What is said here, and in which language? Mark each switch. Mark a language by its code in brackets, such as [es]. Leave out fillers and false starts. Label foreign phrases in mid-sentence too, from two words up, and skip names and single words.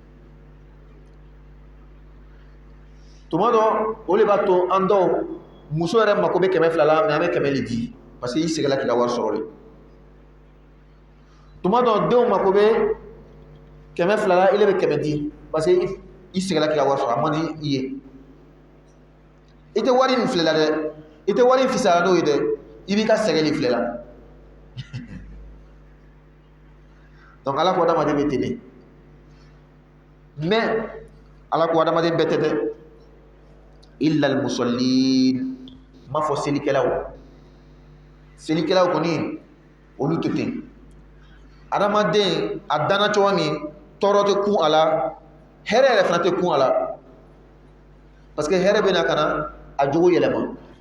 [bm] tuma dɔ o de b'a to an dɔw muso yɛrɛ mako bɛ 200 la mais an bɛ 100 le di [fr] parce que [bm] i sɛgɛla k'i ka wari sɔrɔ le tuma dɔ denw mako bɛ 200 la ile bɛ 100 di [fr] parce que [bm] i sɛgɛla k'i ka wari sɔrɔ a man di i ye i tɛ wari min filɛ la dɛ i tɛ wari fisaya n'o ye dɛ i b'i ka sɛgɛ de filɛ la donc ala ko adamaden bɛ ten de mais ala ko adamaden bɛɛ tɛ dɛ [ar] إلا المصلين [bm] ma fɔ selikɛlaw kɔni olu tɛ ten adamaden a dana cogoya min tɔɔrɔ tɛ kun a la hɛrɛ yɛrɛ fana tɛ kun a la [fr] parce que [bm] hɛrɛ bɛ na ka na a jogo yɛlɛma